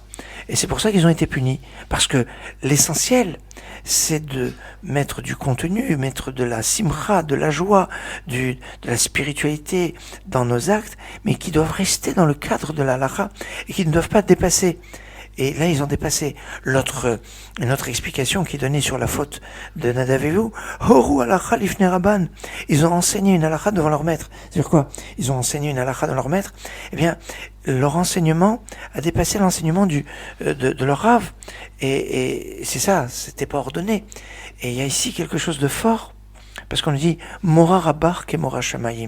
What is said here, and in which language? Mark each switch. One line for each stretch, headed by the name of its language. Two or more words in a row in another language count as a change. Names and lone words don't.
French: Et c'est pour ça qu'ils ont été punis. Parce que l'essentiel, c'est de mettre du contenu, mettre de la simra, de la joie, de la spiritualité dans nos actes, mais qui doivent rester dans le cadre de la halakha et qui ne doivent pas dépasser. Et là, ils ont dépassé une autre explication qui est donnée sur la faute de Nadav et Avihu.
Hebrew: הורו הלכה לפני רבן.
French: Ils ont enseigné une halakha devant leur maître. C'est-à-dire quoi? Ils ont enseigné une halakha devant leur maître. Eh bien, leur enseignement a dépassé l'enseignement de leur rave. Et c'est ça, c'était pas ordonné. Et il y a ici quelque chose de fort. Parce qu'on nous dit
Hebrew: מורא רבך כמורא שמים.